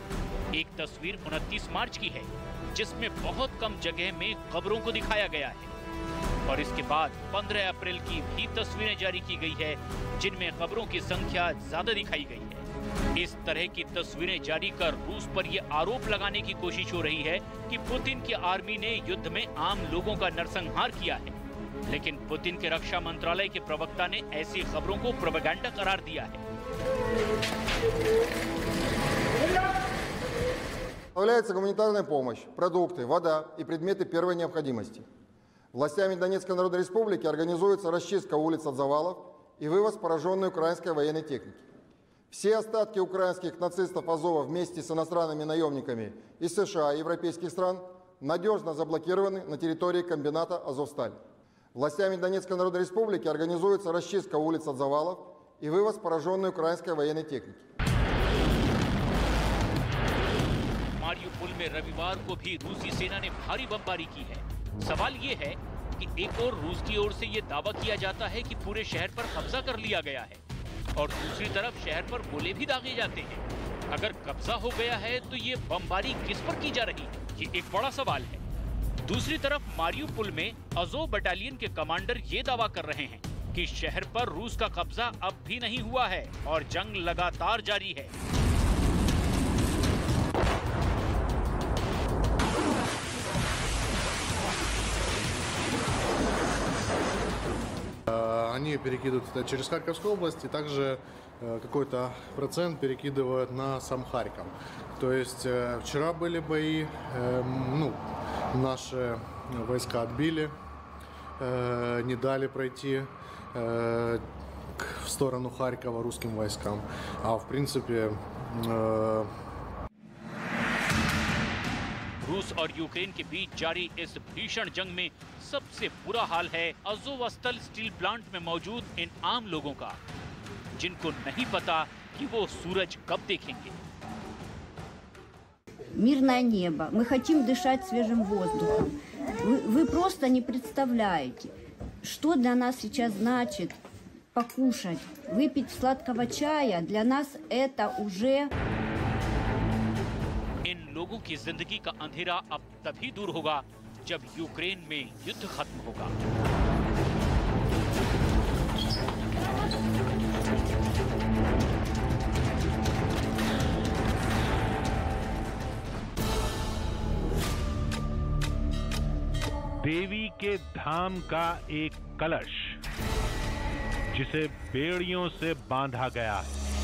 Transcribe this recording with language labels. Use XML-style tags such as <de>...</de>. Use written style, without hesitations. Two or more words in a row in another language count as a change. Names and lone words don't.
<hi>एक तस्वीर 29 मार्च की है, जिसमें बहुत कम जगह में कब्रों को दिखाया गया है, और इसके बाद 15 अप्रैल की भी तस्वीरें जारी की गई है, जिनमें खबरों की संख्या ज्यादा दिखाई गई है। इस तरह की तस्वीरें जारी कर रूस पर यह आरोप लगाने की कोशिश हो रही है कि पुतिन की आर्मी ने युद्ध में आम लोगों का नरसंहार किया है, लेकिन पुतिन के रक्षा मंत्रालय के प्रवक्ता ने ऐसी खबरों को प्रोपेगेंडा करार दिया है।</hi> <ru>Поставляется гуманитарная помощь, продукты, вода и предметы первой необходимости. Властями Донецкой Народной Республики организуется расчистка улиц от завалов и вывоз пораженной украинской военной техники. Все остатки украинских нацистов Азова вместе с иностранными наемниками из США и европейских стран надежно заблокированы на территории комбината «Азовсталь». Властями Донецкой Народной Республики организуется расчистка улиц от завалов и вывоз пораженной украинской военной техники.</ru> <hi>मारियुपोल में रविवार को भी रूसी सेना ने भारी बमबारी की है। सवाल ये है कि एक और रूस की ओर से ये दावा किया जाता है कि पूरे शहर पर कब्जा कर लिया गया है, और दूसरी तरफ शहर पर गोले भी दागे जाते हैं। अगर कब्जा हो गया है तो ये बमबारी किस पर की जा रही है, ये एक बड़ा सवाल है। दूसरी तरफ मारियुपोल में अज़ोव बटालियन के कमांडर ये दावा कर रहे हैं कि शहर पर रूस का कब्जा अब भी नहीं हुआ है और जंग लगातार जारी है।</hi> <ru>Они перекидывают это через Харьковскую область, и также какой-то процент перекидывают на сам Харьков. То есть вчера были бои, наши войска отбили, не дали пройти в сторону Харькова русским войскам. А в принципе...</ru> <hi>रूस और यूक्रेन के बीच जारी इस भीषण जंग में सबसे बुरा हाल है अज़ोवस्टल स्टील प्लांट में मौजूद इन आम लोगों का, जिनको नहीं पता कि वो सूरज कब देखेंगे।</hi> <ru>Мирное небо. Мы хотим дышать свежим воздухом. Вы просто не представляете, что для нас сейчас значит покушать, выпить сладкого чая. Для нас это уже...</ru> <hi>इन लोगों की जिंदगी का अंधेरा अब तभी दूर होगा जब यूक्रेन में युद्ध खत्म होगा। देवी के धाम का एक कलश जिसे बेड़ियों से बांधा गया है।</hi>